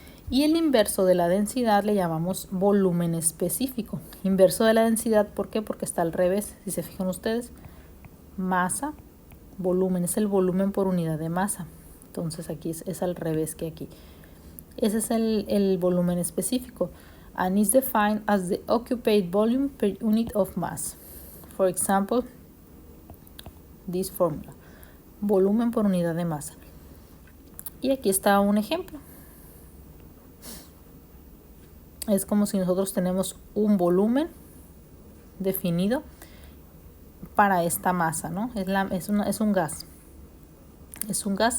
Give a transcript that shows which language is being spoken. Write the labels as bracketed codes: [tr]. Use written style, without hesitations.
[es] Y el inverso de la densidad le llamamos volumen específico. Inverso de la densidad, ¿por qué? Porque está al revés. Si se fijan ustedes, masa, volumen, es el volumen por unidad de masa. Entonces aquí es al revés que aquí. Ese es el volumen específico. [en] And is defined as the occupied volume per unit of mass. For example, this formula. [es] Volumen por unidad de masa. Y aquí está un ejemplo. Es como si nosotros tenemos un volumen definido para esta masa, ¿no? Es un gas. Es un gas.